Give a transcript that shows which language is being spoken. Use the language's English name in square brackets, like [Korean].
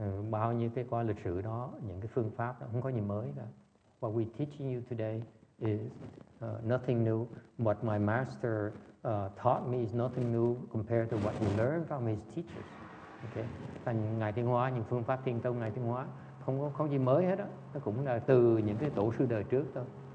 [Vietnamese] Bao nhiêu cái qua lịch sử đó, những cái phương pháp đó, không có gì mới cả. [English] What we're teaching you today is nothing new. What my master taught me is nothing new compared to what he learned from his teachers. Okay. [Vietnamese] Thành Ngài Thiên Hóa, những phương pháp thiền tông Ngài Thiên Hóa không gì mới hết đó, nó cũng là từ những cái tổ sư đời trước thôi.